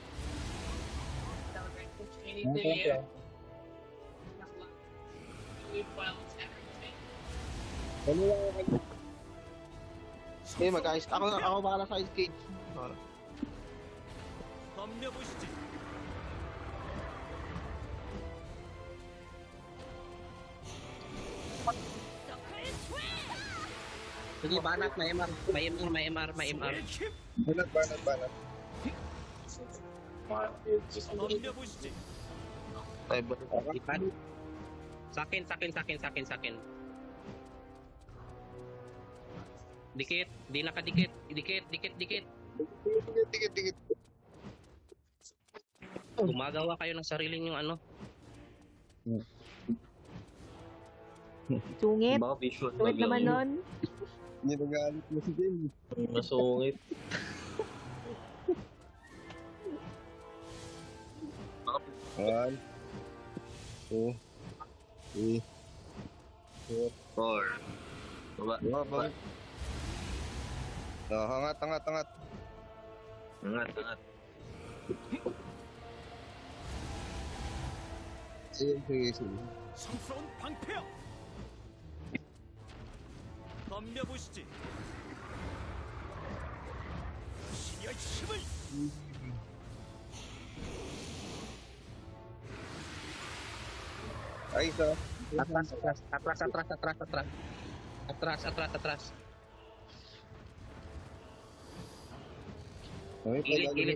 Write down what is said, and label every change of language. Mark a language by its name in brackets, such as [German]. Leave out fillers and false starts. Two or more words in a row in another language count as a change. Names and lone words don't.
[Filipino] Eh, mag-ice. Ako bahala sa [English] ice cage. [Korean] 덤벼보시지. [Filipino] Sige, banat. May MR. [Korean] 수호의 힘. [Filipino] Banat. [Korean] 덤벼보시지. [Filipino] Lipad. Sakin. Dikit. Di nakadikit. Dikit. Dikit. Gumagawa kayo ng sarili yung ano. Sungit. Baka visual Sungit naman nun. Hindi nagalit mo si Jamie. Masungit. [English] One, two, three, Four. [Filipino] Baba. baba. Angat. Angat. Sige. [Korean] 성스러운 방패야. 덤벼보시지. 신의 힘을. [Filipino] Ay, isa. Atras. Gilid.